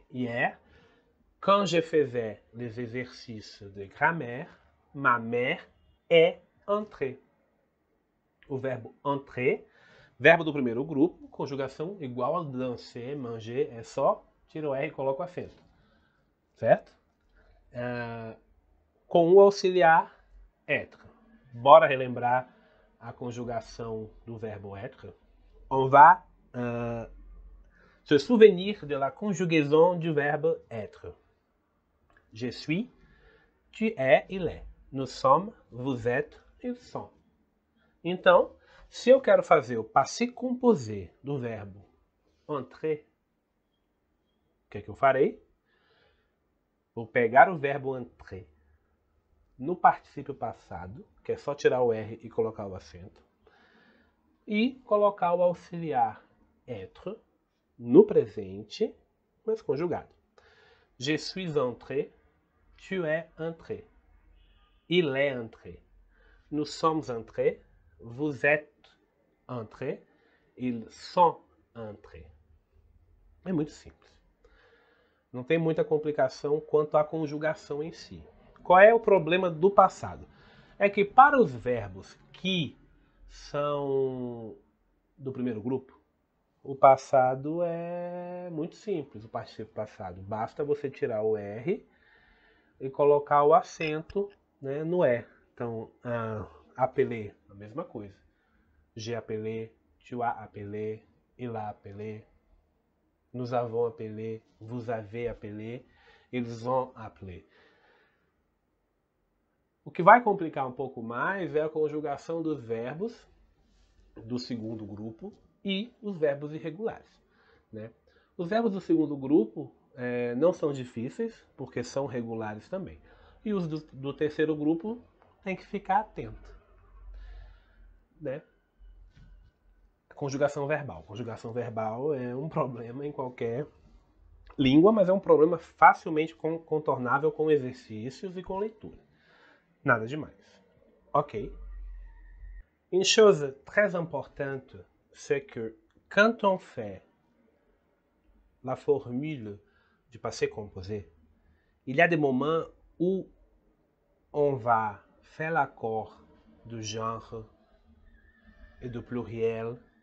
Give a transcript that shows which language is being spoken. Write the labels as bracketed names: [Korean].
[French] Hier, quand je faisais les exercices de grammaire, ma mère est entrée. [Portuguese] O verbo entrer, verbo do primeiro grupo, conjugação igual a danser, manger, é só tira o R e coloca o acento. Certo? Com o auxiliar être. Bora relembrar a conjugação do verbo être. [French] On va se souvenir de la conjugaison du verbe être. Je suis, tu es, il est. Nous sommes, vous êtes, ils sont. [Portuguese] Então, se eu quero fazer o passé composé do verbo entrer, o que é que eu farei? Vou pegar o verbo entrer no particípio passado, que é só tirar o R e colocar o acento, e colocar o auxiliar être no presente, mas conjugado. [French] Je suis entré, tu es entré, il est entré, nous sommes entrés, vous êtes entrés, ils sont entrés. [Portuguese] É muito simples. Não tem muita complicação quanto à conjugação em si. Qual é o problema do passado? É que para os verbos que são do primeiro grupo, o passado é muito simples, o particípio passado. Basta você tirar o R e colocar o acento, né, no E. Então, appelé, a mesma coisa. [French] J'ai appelé, tu as appelé, il a appelé, nous avons appelé, vous avez appelé, ils ont appelé. [Portuguese] O que vai complicar um pouco mais é a conjugação dos verbos do segundo grupo e os verbos irregulares, né? Os verbos do segundo grupo não são difíceis, porque são regulares também. E os do terceiro grupo tem que ficar atento, né? Conjugação verbal. Conjugação verbal é um problema em qualquer língua, mas é um problema facilmente contornável com exercícios e com leitura. Nada demais. Ok. [French] Une chose très importante, c'est que quand on fait la formule du passé composé, il y a des moments où on va faire l'accord du genre et du pluriel.